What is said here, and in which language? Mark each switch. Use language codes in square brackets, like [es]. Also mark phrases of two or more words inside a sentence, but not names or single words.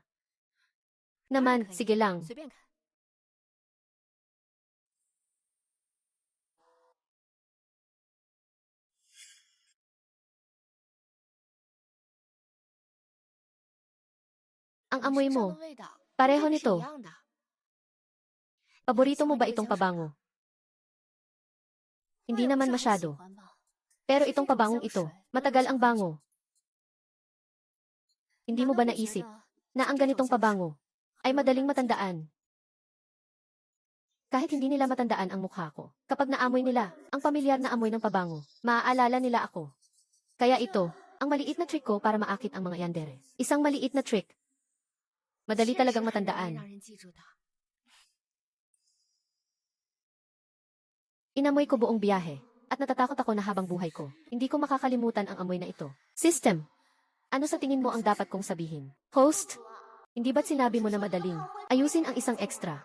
[tl] Naman, sige lang. [zh] 随便看。 [tl] Ang amoy [zh] 身上 [tl] mo, [zh] 的味道 [tl] pareho [zh] 应该是 [tl] nito. [zh] 一样的。 [tl] Paborito mo ba itong pabango? Hindi naman [zh] 我也不是很喜 [tl] masyado. [zh] 欢吧。 [tl] Pero [zh] 是 [tl] itong [zh] 这种 [tl] pabangong [zh] 香 [tl] ito, [zh] 水， [tl] matagal ang [zh] 我也喜欢 [tl] bango. Hindi mo [zh] 难道 [tl] ba [zh] 你觉 [tl] naisip [zh] 得 [tl] na [zh] 像 [tl] ang [zh] 这种 [tl] ganitong [zh] 香水 [tl] pabango [zh] 很 [tl] ay [zh] 容易 [tl] madaling [zh] 让人记住？ [tl] matandaan? Kahit hindi nila matandaan ang mukha ko. Kapag naamoy nila ang pamilyar na amoy ng pabango, maaalala nila ako. Kaya ito, ang maliit na trick ko para maakit ang mga yandere. Isang maliit na trick. Madali [zh] 确实 [tl] talagang [zh] 很容易 [tl] matandaan. [zh] 让人记住的。 [tl] Inamoy ko buong biyahe, at natatakot ako na habang buhay ko, hindi ko makakalimutan ang amoy na ito. System. Ano sa tingin mo ang dapat kong sabihin? Host? Hindi ba't sinabi mo na madaling ayusin ang isang extra?